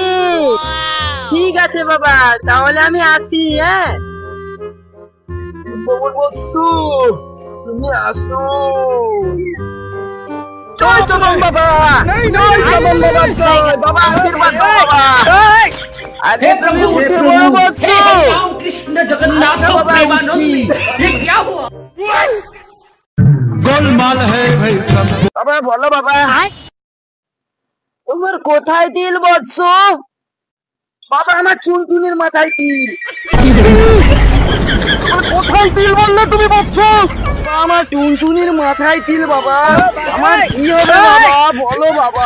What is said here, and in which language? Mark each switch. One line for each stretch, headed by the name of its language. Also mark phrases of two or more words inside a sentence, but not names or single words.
Bangla: ঠিক আছে বাবা, তাহলে আমি আসি। হ্যাঁ বৎস, তুমি আসো। জয় চমন বাবা, জয় চমন বাবা, জয় বাবা, আশীর্বাদ দাও বাবা। আরে তুমি উঠে বলো বৎস।
Hindi: राम कृष्ण जगन्नाथ अच्छा बाबा, प्रेमानंद, ये क्या हुआ? गोलमाल है भाई सब।
Bangla: বাবা বলো বাবা, তোমার কোথায় তিল বৎস? বাবা আমার চুনচুনির মাথায় তিল। তোমার কোথায় তিল বললে তুমি বৎস? আমার চুনচুনির মাথায় তিল বাবা। আমার কি হবে বাবা বলো বাবা।